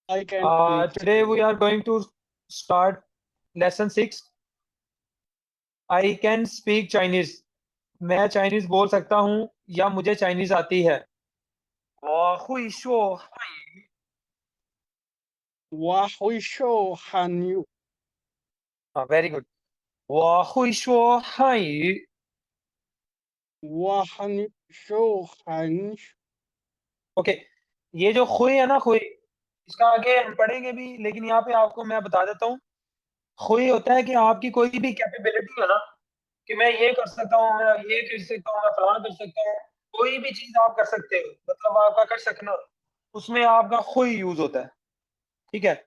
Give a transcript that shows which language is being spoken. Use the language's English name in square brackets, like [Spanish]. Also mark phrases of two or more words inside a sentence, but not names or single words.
[English] I can speak Today we are going to start lesson 6. I can speak Chinese. [Hindi] मैं चाइनीज बोल सकता हूँ या मुझे चाइनीज आती है. [Chinese] 我会说汉语. 我会说 [English] Very good. [Chinese] 我会说汉语. 我会说 [Hindi] ओके. ये जो खुई है ना, खुई, इसका आगे हम पढ़ेंगे भी, लेकिन यहाँ पे आपको मैं बता देता हूँ. खुई होता है कि आपकी कोई भी कैपेबिलिटी हो ना, कि मैं ये कर सकता हूँ, मैं ये कर सकता हूँ, मैं फलाना कर सकता हूँ, कोई भी चीज़ आप कर सकते हो, मतलब आपका कर सकना, उसमें आपका खुई यूज़ होता है, ठीक है?